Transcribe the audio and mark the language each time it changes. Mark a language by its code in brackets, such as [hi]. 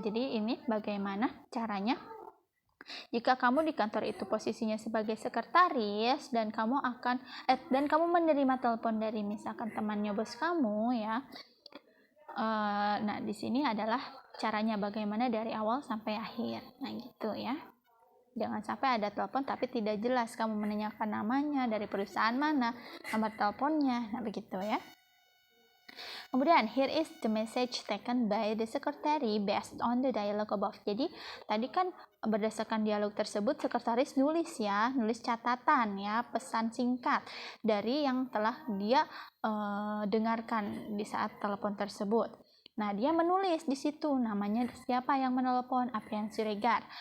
[id] Jadi ini bagaimana caranya jika kamu di kantor itu posisinya sebagai sekretaris dan kamu menerima telepon dari misalkan temannya bos kamu ya. Nah, di sini adalah caranya bagaimana dari awal sampai akhir. Nah, gitu ya. Jangan sampai ada telepon tapi tidak jelas, kamu menanyakan namanya, dari perusahaan mana, nomor teleponnya. Nah, begitu ya. Kemudian, [en] here is the message taken by the secretary based on the dialogue above. [id] Jadi, tadi kan berdasarkan dialog tersebut, sekretaris nulis catatan ya, pesan singkat dari yang telah dia dengarkan di saat telepon tersebut. Nah, dia menulis di situ namanya siapa yang menelepon, Aprian Siregar.